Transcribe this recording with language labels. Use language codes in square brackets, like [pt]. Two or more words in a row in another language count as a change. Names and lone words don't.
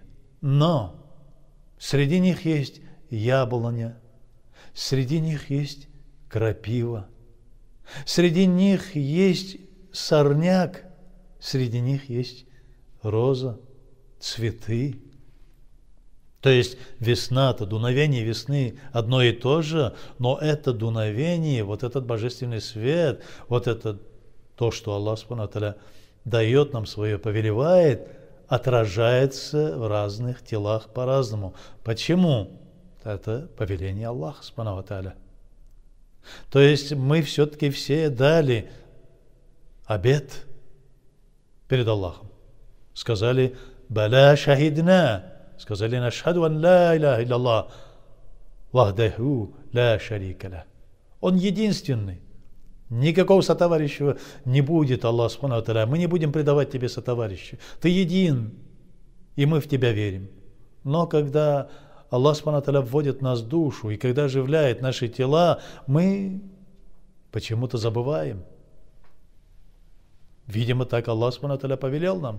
[ru] Но среди них есть яблоня, среди них есть крапива, среди них есть сорняк, среди них есть роза, цветы. То есть весна-то, дуновение весны одно и то же, но это дуновение, вот этот божественный свет, вот это то, что Аллах [ar] سبحانه وتعالى [ru] дает нам свое, повелевает, отражается в разных телах по-разному. Почему? Это повеление Аллаха [ar] سبحانه وتعالى. [ru] То есть мы все-таки все дали обет перед Аллахом. [ar] Сказали «بلى شهدنا», сказали «نشهد أن لا إله إلا الله وحده لا شريك له». [ru] Он единственный. Никакого сотоварища не будет, [ar] الله سبحانه وتعالى. [ru] Мы не будем предавать тебе сотоварища. Ты един, и мы в тебя верим. Но когда Аллах [ar] سبحانه وتعالى [ru] вводит в нас душу, и когда оживляет наши тела, мы почему-то забываем. Видимо, так Аллах [ar] سبحانه وتعالى [ru] повелел нам.